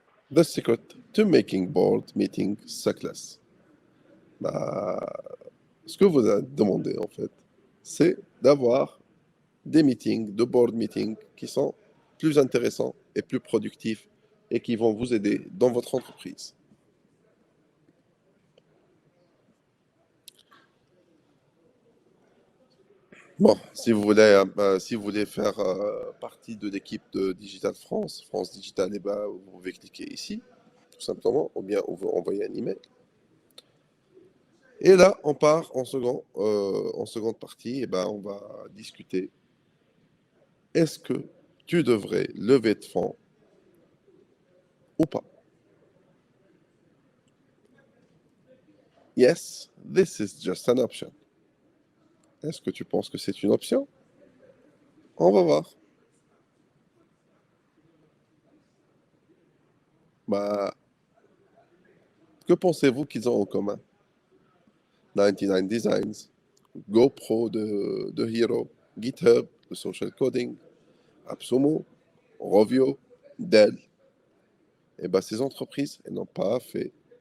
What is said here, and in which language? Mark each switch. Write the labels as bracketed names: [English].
[English] The secret to making board meeting success. [French] Ce que vous avez demandé, en fait, c'est d'avoir des meetings, de board meetings qui sont plus intéressants et plus productifs et qui vont vous aider dans votre entreprise. Bon, si vous voulez faire partie de l'équipe de Digital France, France Digital, eh ben, vous pouvez cliquer ici, tout simplement, ou bien vous envoyer un email. Et là, on part en seconde partie, et ben, on va discuter. Est-ce que tu devrais lever de fonds ou pas? [English] Yes, this is just an option. [French] Est-ce que tu penses que c'est une option? On va voir. Bah, que pensez-vous qu'ils ont en commun? 99 Designs, GoPro de Hero, GitHub, de Social Coding, AppSumo, Rovio, Dell. Et bien, ces entreprises, elles n'ont pas fait